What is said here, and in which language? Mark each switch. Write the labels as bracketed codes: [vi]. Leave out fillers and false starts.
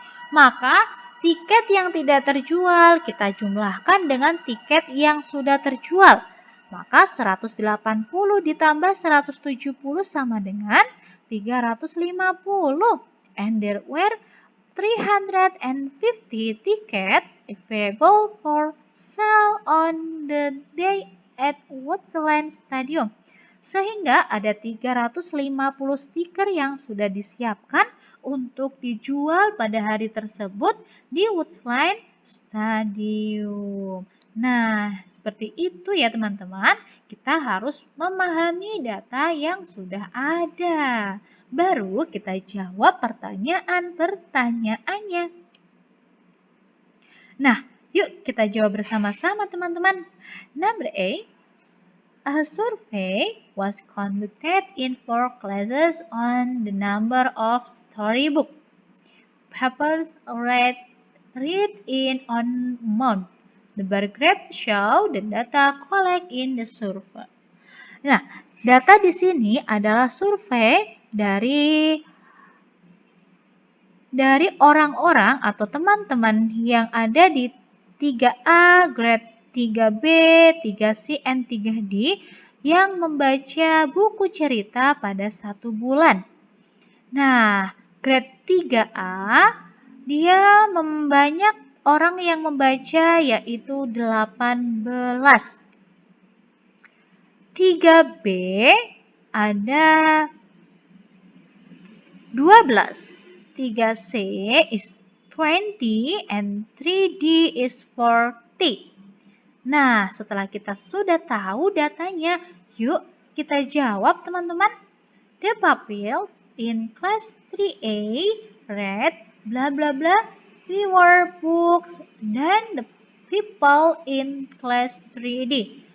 [id] Maka tiket yang tidak terjual kita jumlahkan dengan tiket yang sudah terjual. Maka 180 ditambah 170 sama dengan 350. [en] And there were 350 tickets available for sale on the day at Woodland Stadium. [id] Sehingga ada 350 stiker yang sudah disiapkan untuk dijual pada hari tersebut di Woodland Stadium. Nah, seperti itu ya teman-teman. Kita harus memahami data yang sudah ada. Baru kita jawab pertanyaan-pertanyaannya. Nah, yuk kita jawab bersama-sama teman-teman. Number A. [en] A survey was conducted in 4 classes on the number of storybook papers read in on month. The bar graph show the data collected in the survey. [id] Nah, data di sini adalah survei dari orang-orang atau teman-teman yang ada di 3A, grade 3B, 3C, and 3D yang membaca buku cerita pada 1 bulan. Nah, grade 3A dia banyak orang yang membaca yaitu 18. 3B ada 12. [en] 3C is 20 and 3D is 40. [id] Nah, setelah kita sudah tahu datanya, yuk kita jawab teman-teman. [en] The pupils in class 3A read bla bla bla fewer books than the people in class 3D.